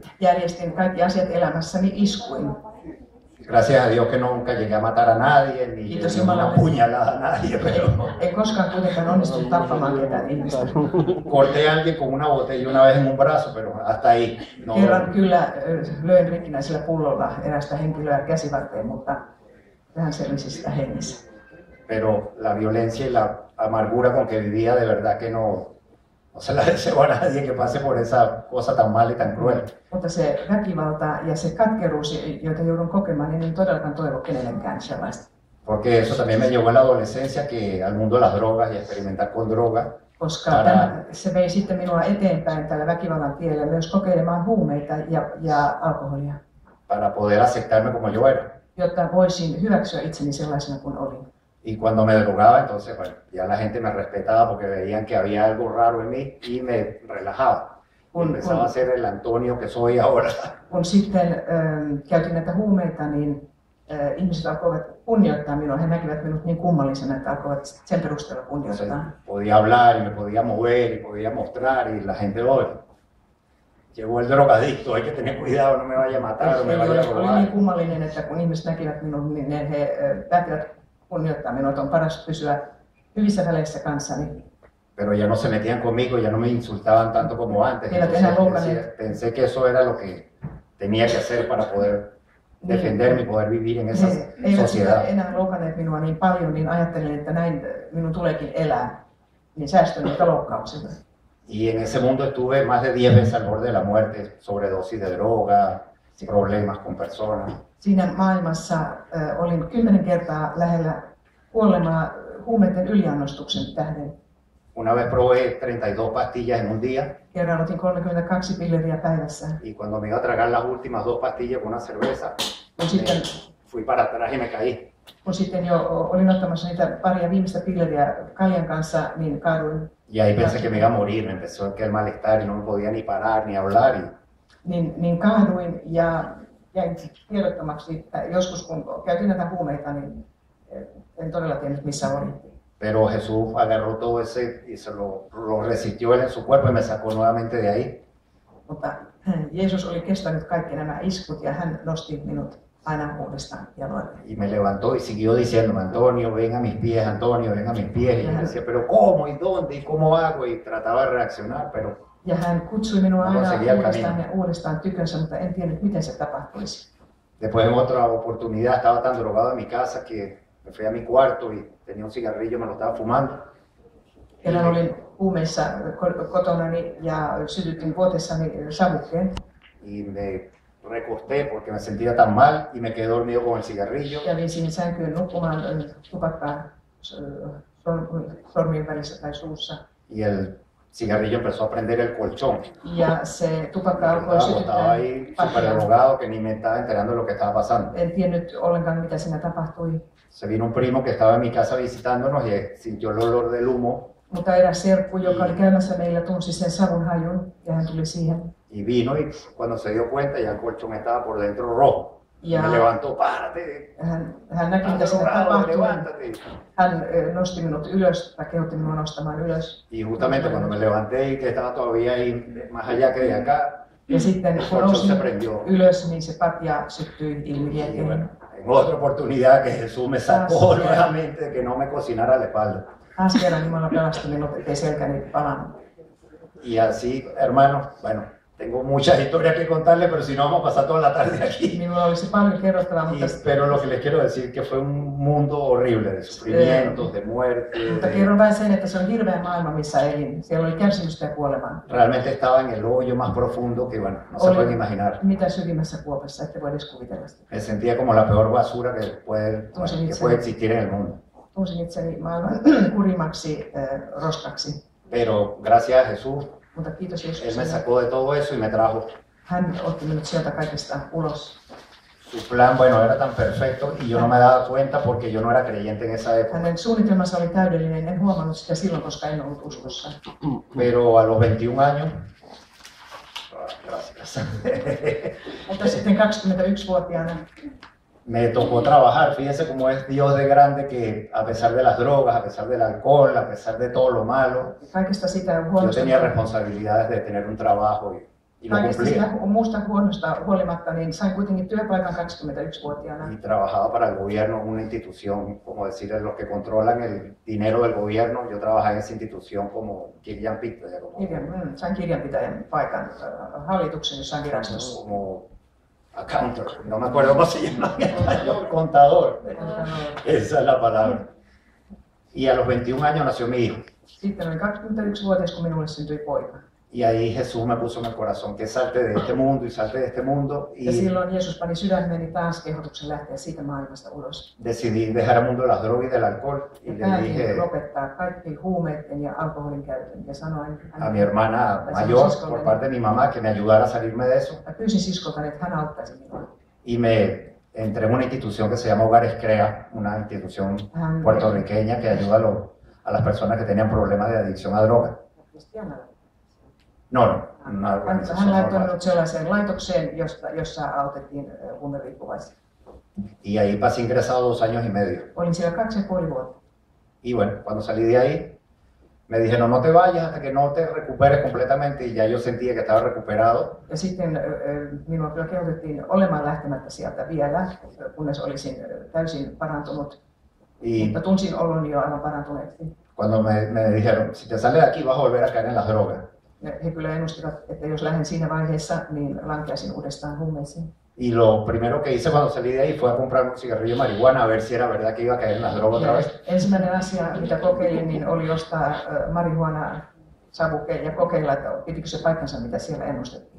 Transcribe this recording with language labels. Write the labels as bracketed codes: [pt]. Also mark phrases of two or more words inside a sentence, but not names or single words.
[fi] Järjestin kaikki asiat elämässäni iskuin. [es] Gracias a Dios que nunca llegué a matar a nadie, ni llegué una puñalada a nadie, pero... [fi] Ei koskaan kuitenkaan onnistunut tappamaan ketään ihmistä. [es] Corté a alguien con una botella una vez en un brazo, pero hasta ahí. No... [fi] Kerran kyllä löin rikkinäisellä pullolla erästä henkilöä käsivarteen, mutta vähän selvisi sitä hengissä. [es] Pero la violencia y la amargura con que vivía, de verdad que no se la deseo a nadie que pase por esa cosa tan mala y tan cruel. [fi] Mutta se väkivalta ja se katkeruus, joita joudun kokemaan, niin en todellakaan toivo kenellekään sellaista. [es] Porque eso también me llevó en la adolescencia que al mundo de las drogas y experimentar con drogas. [fi] Koska se vei sitten minua eteenpäin tällä väkivallan tiellä myös kokeilemaan huumeita ja alkoholia. [es] Para poder aceptarme como yo era. [fi] Jotta voisin hyväksyä itseni sellaisena kuin olin. [es] Y cuando me drogaba, entonces, bueno, ya la gente me respetaba porque veían que había algo raro en mí y me relajaba. Empezaba a ser el Antonio que soy ahora. [fi] Kun sitten käytin näitä huumeita, niin ihmiset alkoivat kunnioittaa minua. He näkivät minut niin kummallisena, että alkoivat sen perusteella kunnioittaa. [es] Podía hablar y me podía mover y podía mostrar y la gente hoy. Llegó el drogadicto, hay que tener cuidado, no me vaya a matar, me vaya a robar. [fi] Oli niin kummallinen, että kun ihmiset näkivät minun, niin he päättivät kunnioittaa minua, että on paras pysyä hyvissä väleissä kanssani. [es] Pero ya no se metían conmigo, ya no me insultaban tanto como antes. Pensé que eso era lo que tenía que hacer para poder defenderme y poder vivir en esa sociedad. [fi] Eivät enää loukanneet minua niin paljon, niin ajattelin, että näin minun tuleekin elää, niin säästön niiltä loukkauksilta. [es] Y en ese mundo estuve más de 10 veces al borde de la muerte, sobredosis de droga, problemas con personas. [fi] Siinä maailmassa olin 10 kertaa lähellä kuolemaa huumeiden yliannostuksen tähden. [es] Una vez probé 32 pastillas en un día. [fi] Kerran otin 32 pilleriä päivässä. [es] Y cuando me iba a tragar las últimas 2 pastillas con una cerveza, fui para atrás y me caí. [fi] Kun sitten jo olin ottamassa niitä paria viimeistä pilleriä kaljan kanssa, niin kaaduin. [es] Y ahí pensé que me iba a morir, me empezó a quedar malestar y no me podía ni parar ni hablar. [fi] Niin kaaduin ja jäin tiedottomaksi, että joskus kun käytin näitä huumeita, niin en todella tiennyt missä olin. [es] Pero Jesús agarró todo ese y se lo resistió él en su cuerpo y me sacó nuevamente de ahí. [fi] Mutta Jeesus oli kestänyt kaikki nämä iskut ja hän nosti minut aina uudestaan jaloille. [es] Y me levantó y siguió diciéndome, Antonio, ven a mis pies, Antonio, ven a mis pies. Y yo decía, pero ¿cómo? ¿Y dónde? ¿Y cómo hago? Y trataba de reaccionar, pero [fi] ja hän kutsui minua aina uudestaan ja uudestaan tykönsä, mutta en tiennyt miten se tapahtuisi. [es] Después en otra oportunidad estaba tan drogado en mi casa que me fui a mi cuarto y tenía un cigarrillo, me lo estaba fumando. [fi] Kerran olin huumeissa kotonani ja sytytin vuotessani savukkeen. [es] Y me recosté porque me sentía tan mal y me quedé dormido con el cigarrillo. [fi] Kävin siihen sänkyyn nukkumaan tupakkaa sormien välissä tai suussa. [es] Y el cigarrillo empezó a prender el colchón. [fi] Ja se tupakka alkoi sytyttää. [es] Estaba ahí súper drogado que ni me estaba enterando de lo que estaba pasando. [fi] En tiennyt ollenkaan mitä siinä tapahtui. [es] Se vino un primo que estaba en mi casa visitándonos y sintió el olor del humo. [fi] Mutta eräs serkku, joka oli käymässä meillä, tunsi sen savun hajun ja hän tuli siihen. [es] Y vino y cuando se dio cuenta ya el colchón estaba por dentro rojo. [fi] Ja [es] me levantó, párate. [fi] Hän näki mitä siinä tapahtui. Hän nosti minut ylös tai kehotti minua nostamaan ylös. [es] Y justamente cuando me levanté y que estaba todavía ahí más allá que de acá, [fi] ja sitten kun nousin ylös, niin se patja syttyi ilmivieteen. [es] En otra oportunidad que Jesús me sacó nuevamente, que no me cocinara la espalda. [fi] Taas kerran Jumala pelasti minut, ettei selkäni palannut. [es] Y así, hermano, bueno, tengo muchas historias que contarle, pero si no vamos a pasar toda la tarde aquí. [fi] Minulla olisi paljon kerrottavaa, mutta [es] pero lo que les quiero decir que fue un mundo horrible de sufrimientos, de muerte. [fi] Mutta kerron vain sen, että se on hirveä maailma, missä elin. Siellä oli kärsimystä ja kuolemaa. [es] Realmente estaba en el hoyo más profundo que, bueno, no se pueden imaginar. [fi] Mitä syvimmässä kuopassa, ette voi edes kuvitella sitä. [es] Me sentía como la peor basura que puede existir en el mundo. [fi] Tunsin itseni maailman kurimmaksi roskaksi. [es] Pero gracias a Jesús, [fi] mutta kiitos [es] Él me sacó de todo eso y me trajo. [fi] Hän otti minut sieltä kaikesta ulos. [es] Su plan, bueno, era tan perfecto y yo no me daba cuenta porque yo no era creyente en esa época. [fi] Hänen suunnitelmansa oli täydellinen, en huomannut sitä silloin, koska en ollut uskossa. [es] Pero a los 21 años, gracias. [fi] Mutta sitten 21-vuotiaana [es] me tocó trabajar, fíjense cómo es Dios de grande que a pesar de las drogas, a pesar del alcohol, a pesar de todo lo malo, yo tenía responsabilidades de tener un trabajo y lo cumplía. [fi] Muusta huonosta huolimatta, niin sain kuitenkin työpaikan 21-vuotiaana. [es] Y trabajaba para el gobierno, una institución, como decir, los que controlan el dinero del gobierno. Yo trabajaba en esa institución como kirjanpitäjä. [fi] Sain kirjanpitäjän paikan hallituksen jossain virastossa. [es] Como accountant, no me acuerdo cómo se llama, contador, esa es la palabra. Y a los 21 años nació mi hijo. [fi] Sitten olin 21-vuotias, kun minulle syntyi poika. [es] Y ahí Jesús me puso en el corazón que salte de este mundo y salte de este mundo. [fi] Ja silloin Jeesus pani sydämeni taas kehotuksen lähteä siitä maailmasta ulos. [es] Decidí dejar el mundo de las drogas y del alcohol. Y le dije [fi] lopettaa kaikki huumeiden ja alkoholin käytön ja sanoin [es] a mi hermana mayor por parte de mi mamá que me ayudara a salirme de eso. [fi] Pyysin siskoltani, että hän auttaisi minua. [es] Y me entré en una institución que se llama Hogares Crea, una institución puertorriqueña que ayuda a las personas que tenían problemas de adicción a drogas. No, una organización. [fi] Hän laittoi minut sellaiseen laitokseen, jossa autettiin huumeriippuvaisia. [es] Y ahí pasé ingresado 2 años y medio. [fi] Olin siellä 2,5 vuotta. [es] Y bueno, cuando salí de ahí, me dijeron, no te vayas hasta que no te recuperes completamente, y ya yo sentía que estaba recuperado. [fi] Ja sitten minua kyllä kehotettiin olemaan lähtemättä sieltä vielä, kunnes olisin täysin parantunut. Mutta tunsin oloni jo aivan parantuneeksi. [es] Cuando me dijeron, si te sales de aquí vas a volver a caer en las drogas. [fi] He kyllä ennustivat, että jos lähden siinä vaiheessa, niin lankeaisin uudestaan huumeisiin. [es] Y lo primero que hice cuando salí de ahí fue a comprar un cigarrillo de marihuana a ver si era verdad que iba a caer en las drogas otra vez. [fi] Ensimmäinen asia, mitä kokeilin, niin oli ostaa marihuana-savuke ja kokeilla, että pitikö se paikkansa, mitä siellä ennustettiin.